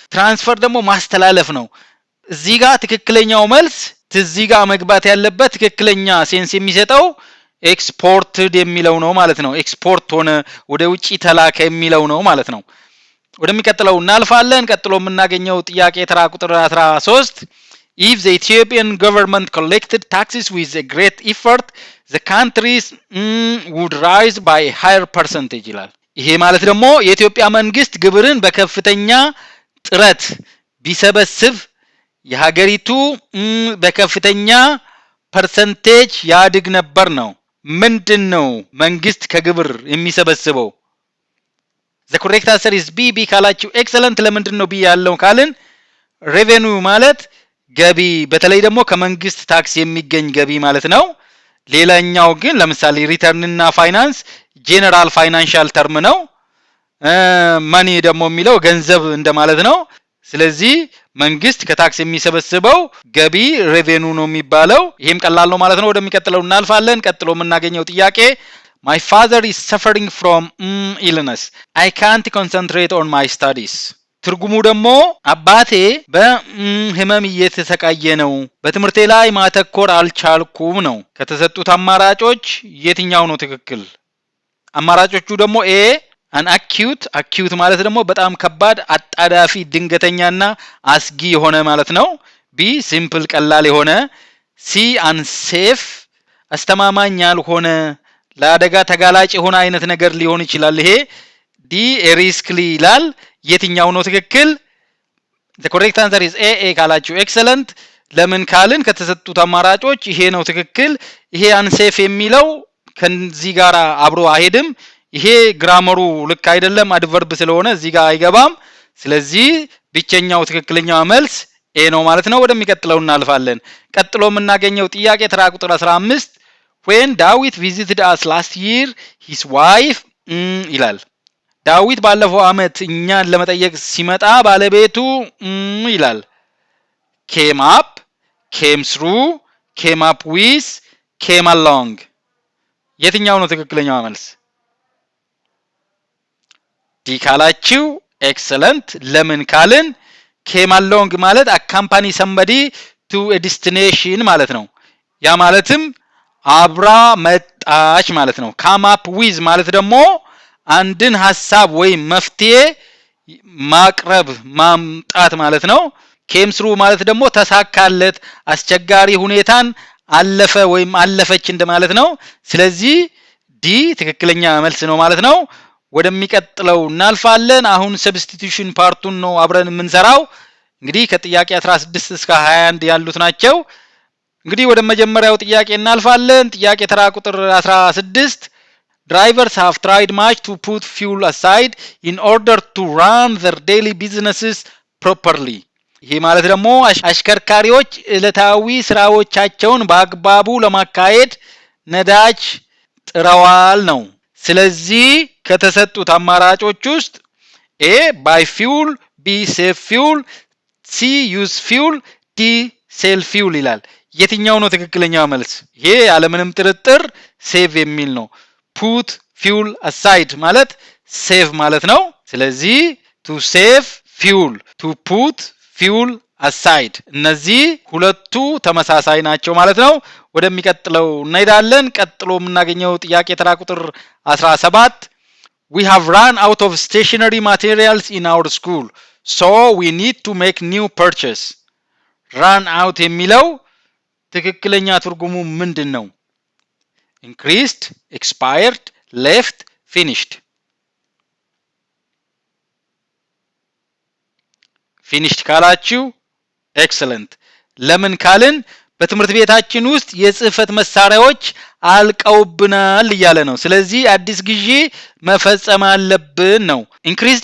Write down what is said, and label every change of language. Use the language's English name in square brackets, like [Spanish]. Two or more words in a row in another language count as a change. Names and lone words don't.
[Amharic] ትራንስፈር ደግሞ ማስተላለፍ ነው። እዚህ ጋር ትክክለኛው መልስ እዚህ ጋር መግባት ያለበት ትክክለኛ ሴንስ የሚሰጠው ኤክስፖርትድ የሚለው ነው ማለት ነው። ኤክስፖርት ሆነ ወደ ውጪ ተላከ የሚለው ነው ማለት ነው። ወደሚቀጥለው እናልፋለን። ቀጥሎ የምናገኘው ጥያቄ ተራ ቁጥር 13 [English] If the Ethiopian government collected taxes with a great effort, the countries would rise by a higher percentage [Amharic] ይላል። ይሄ ማለት ደግሞ የኢትዮጵያ መንግስት ግብርን በከፍተኛ ጥረት ቢሰበስብ የሀገሪቱ በከፍተኛ ፐርሰንቴጅ ያድግ ነበር ነው። ምንድነው መንግስት ከግብር የሚሰበስበው? [English] The correct answer is B [Amharic] ካላችሁ ኤክሰለንት። ለምንድነው ቢ ያለው ካልን revenue ማለት ገቢ፣ በተለይ ደግሞ ከመንግስት ታክስ የሚገኝ ገቢ ማለት ነው። ሌላኛው ግን ለምሳሌ ሪተርን እና ፋይናንስ [English] general financial term [Amharic] ነው። ማኒ ደግሞ የሚለው ገንዘብ እንደማለት ነው። ስለዚህ መንግስት ከታክስ የሚሰበስበው ገቢ ሬቬኑ ነው የሚባለው። ይሄም ቀላል ነው ማለት ነው። ወደሚቀጥለው እናልፋለን። ቀጥሎ የምናገኘው ጥያቄ [English] My father is suffering from illness. I can't concentrate on my studies. [Amharic] ትርጉሙ ደግሞ አባቴ በህመም እየተሰቃየ ነው፣ በትምህርቴ ላይ ማተኮር አልቻልኩም ነው። ከተሰጡት አማራጮች የትኛው ነው ትክክል? አማራጮቹ ደግሞ [English] A an acute [Amharic] ማለት ደግሞ በጣም ከባድ አጣዳፊ ድንገተኛና አስጊ የሆነ ማለት ነው። [English] B simple [Amharic] ቀላል የሆነ፣ [English] C unsafe [Amharic] አስተማማኝ ያልሆነ ለአደጋ ተጋላጭ የሆነ አይነት ነገር ሊሆን ይችላል። ይሄ [English] D riskly [Amharic] ይላል። የትኛው ነው ትክክል? [English] the correct answer is A [Amharic] ካላችሁ ኤክሰለንት። ለምን ካልን ከተሰጡት አማራጮች ይሄ ነው ትክክል። ይሄ አንሴፍ የሚለው ከዚህ ጋር አብሮ አይሄድም። ይሄ ግራመሩ ልክ አይደለም፣ አድቨርብ ስለሆነ እዚህ ጋር አይገባም። ስለዚህ ብቸኛው ትክክለኛው መልስ ኤ ነው ማለት ነው። ወደሚቀጥለው እናልፋለን። ቀጥሎ የምናገኘው ጥያቄ ተራ ቁጥር 15 [English] when David visited us last year his wife [Amharic] ይላል። ዳዊት ባለፈው አመት እኛን ለመጠየቅ ሲመጣ ባለቤቱ ይላል [English] came up, came through, came up with, came along። [Amharic] የትኛው ነው ትክክለኛው መልስ? ዲ ካላችሁ ኤክሰለንት። ለምን ካልን [English] came along [Amharic] ማለት [English] accompany somebody to a destination [Amharic] ማለት ነው። ያ ማለትም አብራ መጣች ማለት ነው። [English] come up [Amharic] with ማለት ደግሞ አንድን ሐሳብ ወይም መፍትሄ ማቅረብ ማምጣት ማለት ነው። [English] came through [Amharic] ማለት ደግሞ ተሳካለት፣ አስቸጋሪ ሁኔታን አለፈ ወይም አለፈች እንደማለት ነው። ስለዚህ ዲ ትክክለኛ መልስ ነው ማለት ነው። ወደሚቀጥለው እናልፋለን። አሁን ሰብስቲቲዩሽን ፓርቱን ነው አብረን የምንሰራው። እንግዲህ ከጥያቄ 16 እስከ 21 ያሉት ናቸው። እንግዲህ ወደ መጀመሪያው ጥያቄ እናልፋለን። ጥያቄ ተራ ቁጥር 16 [English] Drivers have tried much to put fuel aside in order to run their daily businesses properly. [Amharic] ይሄ ማለት ደግሞ አሽከርካሪዎች ዕለታዊ ስራዎቻቸውን በአግባቡ ለማካሄድ ነዳጅ ጥረዋል ነው። ስለዚህ ከተሰጡት አማራጮች ውስጥ ኤ [English] buy fuel፣ [Amharic] ቢ [English] save fuel፣ [Amharic] ሲ [English] use fuel፣ [Amharic] ዲ [English] sell fuel [Amharic] ይላል። የትኛው ነው ትክክለኛው መልስ? ይሄ ያለምንም ጥርጥር ሴቭ የሚል ነው። [English] put fuel aside [Amharic] ማለት ሴቭ ማለት ነው። ስለዚህ [English] to save fuel፣ to put fuel aside [Amharic] እነዚህ ሁለቱ ተመሳሳይ ናቸው ማለት ነው። ወደሚቀጥለው እንሄዳለን። ቀጥሎ የምናገኘው ጥያቄ ተራ ቁጥር 17 [English] We have run out of stationery materials in our school, so we need to make new purchase. run out [Amharic] የሚለው ትክክለኛ ትርጉሙ ምንድን ነው? [English] increased, expired, left, finished። finished [Amharic] ካላችሁ ኤክሰለንት። ለምን ካልን በትምህርት ቤታችን ውስጥ የጽህፈት መሳሪያዎች አልቀውብናል እያለ ነው። ስለዚህ አዲስ ግዢ መፈጸም አለብን ነው። ኢንክሪዝድ